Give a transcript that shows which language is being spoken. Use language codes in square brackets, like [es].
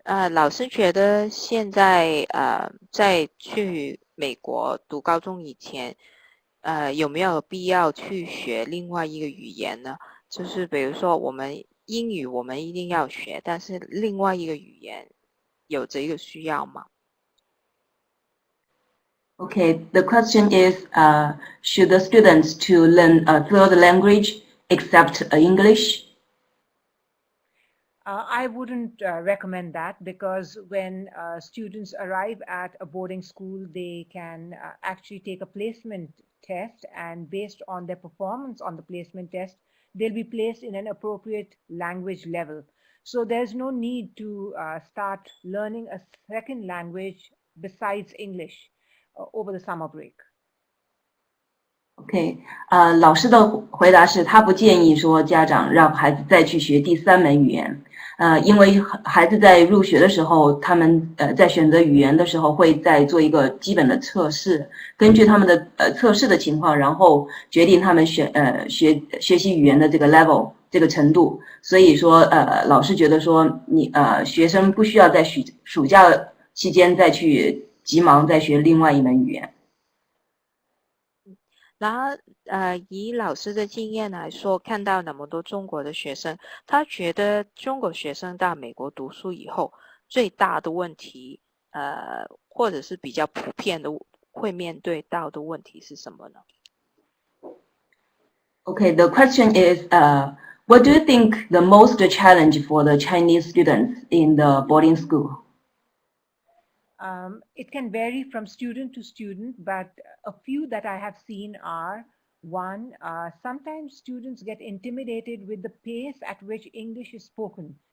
[zh] 老师觉得现在在去美国读高中以前，有没有必要去学另外一个语言呢？就是比如说英语我们一定要学，但是另外一个语言有这个需要吗？ [en] Okay, the question is, should the students to learn a third language except English? I wouldn't recommend that, because when students arrive at a boarding school, they can actually take a placement test, and based on their performance on the placement test, they'll be placed in an appropriate language level. So there's no need to start learning a second language besides English over the summer break. [zh] OK， 老师的回答是他不建议说家长让孩子再去学第3门语言，因为孩子在入学的时候，他们在选择语言的时候会再做一个基本的测试，根据他们的测试的情况，然后决定他们学习语言的这个 level 这个程度。所以说老师觉得说学生不需要在暑假期间再去急忙再学另外一门语言。然后以老师的经验来说，看到那么多中国的学生，他觉得中国学生到美国读书以后最大的问题或者是比较普遍的会面对到的问题是什么呢？ [en] Okay, the question is, what do you think the most challenge for the Chinese students in the boarding school? It can vary from student to student, but a few that I have seen are, one, sometimes students get intimidated with the pace at which English is spoken.